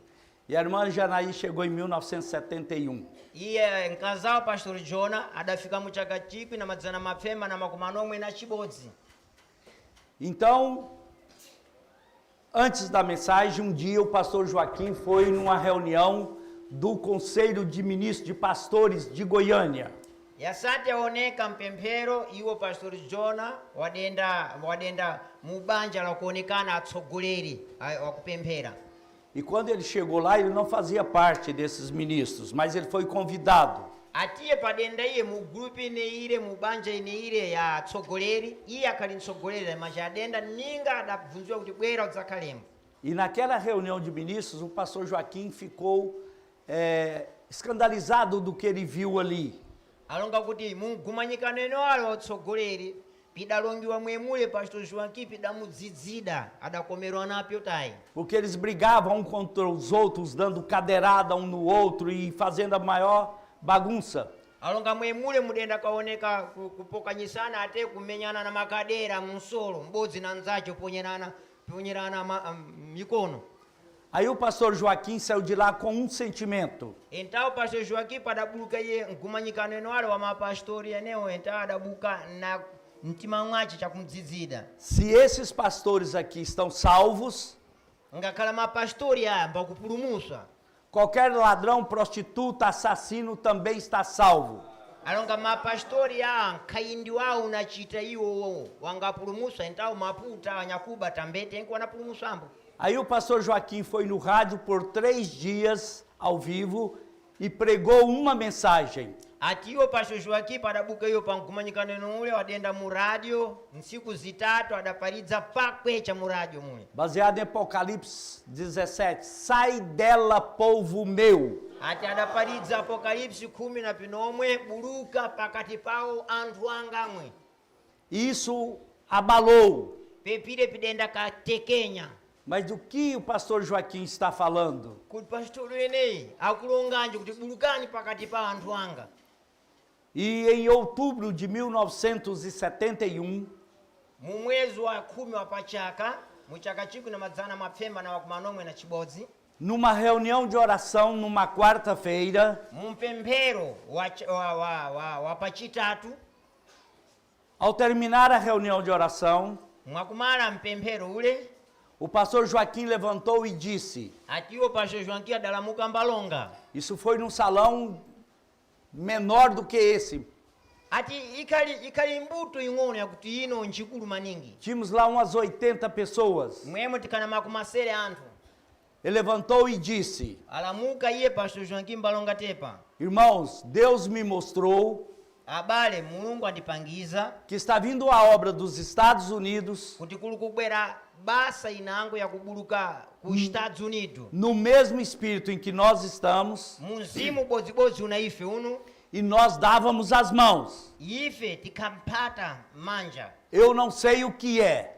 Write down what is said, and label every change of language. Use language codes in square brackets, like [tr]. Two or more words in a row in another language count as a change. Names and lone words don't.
[pt] E a irmã Janaí chegou em 1971. [seh] Iye nkazao pastor Jona adafika muchaka chipi na madzana mapfemba na makumanomwe na chibodzi. [pt] Então, antes da mensagem, um dia o pastor Joaquim foi numa reunião do Conselho de Ministros de Pastores de Goiânia. [seh] Yasati yaoneka mpemphero iwo pastor Jona wadenda mubanja la kuonekana atsogoleri wakupemphera. [pt] E quando ele chegou lá, ele não fazia parte desses ministros, mas ele foi convidado. [seh] Atiye padenda iye mu group ineire mubanja ineire ya atsogoleri iye akhali mtsogoleri maja adenda ninga adabvunziwa kuti bwera udzakhalemo. [pt] E naquela reunião de ministros, o pastor Joaquim ficou escandalizado do que ele viu ali. [seh] Alonga kuti mugumanyikano eno alo atsogoleri pidalongiwa mwemule pastor Joaquim pidamudzidzida adakomerwa napyo tayi. [pt] Porque eles brigavam um contra os outros, dando cadeirada um no outro e fazendo a maior bagunça. [seh] Alonga mwemule mudenda kaoneka kupokanyisana ate kumenyana na makadera munsolo mbodzi na nzacho ponyerana mikono. [pt] Aí o pastor Joaquim saiu de lá com um sentimento. Então o [seh] pastor Joaquim padabuka ye ngumanyikano eno alo wa mapastori eneo então adabuka na mtima mwache chakumdzidzida. [pt] Se esses pastores aqui estão salvos, [seh] Ngakhala mapastori aya mbakupulumusa. [pt] Qualquer ladrão, prostituta, assassino também está salvo. [seh] Alonga mapastori aya nkhayindi wawo unachita iwo wangapulumusa então maputa anyakuba tambete enko wanapulumusambo. [pt] Aí o pastor Joaquim foi no rádio por 3 dias ao vivo e pregou uma mensagem. [seh] Ati iwo pastor Joaquim padabuka iyo pankumanyikano eno ule wadenda mu radio nsiku zitatu adaparidza pakwecha mu radio mule. [pt] Baseado em Apocalipse 17. Sai dela, povo meu. [seh] Ati adaparidza Apocalipse 10 na pinomwe buluka pakati pawo anthu angamwe. [pt] Isso abalou. [seh] Pepire pidenda katekenya. [pt] Mas do que o pastor Joaquim está falando? [seh] Kuti pastor enei akulonganje kuti bulukani pakati pa anthu anga. [pt] E em outubro de 1971, [seh] mu mwezi wa 10 wa pachaka muchaka chiku na madzana mapfemba na wakumanomwe na chibodzi, [pt] numa reunião de oração, numa quarta-feira, [seh] mumpemphero wa pachitatu, [pt] ao terminar a reunião de oração, [seh] mwakumala mpemphero ule, [pt] o pastor Joaquim levantou e disse, [seh] ati iwo pastor Joaquim adalamuka mbalonga. [pt] isso foi num salão menor do que esse. [seh] Ati ikali mbuto ing'ono yakuti ino nchikulu maningi. [pt] Tínhamos lá umas 80 pessoas. [seh] Mwemo tikana makumasere anthu. [pt] Ele levantou e disse, [seh] Alamuka iye pastor Joaquim mbalonga tepa. [pt] irmãos, Deus me mostrou [seh] Abale mulungu andipangiza [pt] que está vindo a obra dos Estados Unidos [seh] kuti kuli kubwera basa inango yakubuluka ku Estados Unidos. [pt] no mesmo espírito em que nós estamos, [seh] Munzimu bodzibodzi una ife uno, [pt] e nós dávamos as mãos. [seh] ife tikampata manja. [pt] Eu não sei o que é,